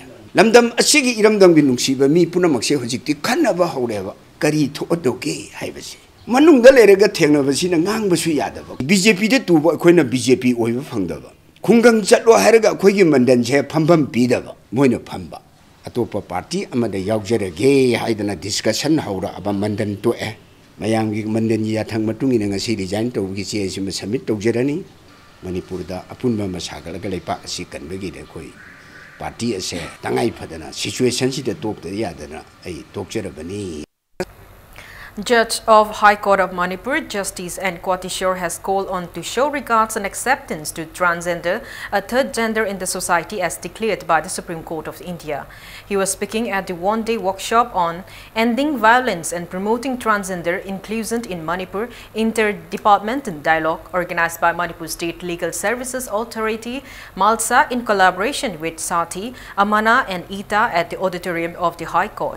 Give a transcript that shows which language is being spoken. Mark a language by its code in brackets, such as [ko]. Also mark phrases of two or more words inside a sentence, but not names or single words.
[mni] lamdam asigi iramdam gi nungsiba mi punamak se hojikti khanaba haureba kari thodoke haibasi manungda lerega thengnabasina ngangbasu yadaba BJP de tuba akoina BJP oiba phangdaba khungang chatlo hairaga akoigi mandan je phambam pidaba moina phamba atopa party amada yaujare haidana discussion haura aba mandan to mayamgi mandan ya thang matungi nga si design to gi che sima submit tawjerani Manipur da apunba masagalaga lepa si kanbegi de koi party ase tangai phadana situation si de top de yadana ai tokjerabani. [en] Judge of High Court of Manipur, Justice N. Kwatishore, has called on to show regards and acceptance to transgender, a third gender in the society as declared by the Supreme Court of India. He was speaking at the one-day workshop on ending violence and promoting transgender inclusion in Manipur interdepartmental dialogue organized by Manipur State Legal Services Authority, MALSA, in collaboration with Sati, Amana and Ita at the auditorium of the High Court.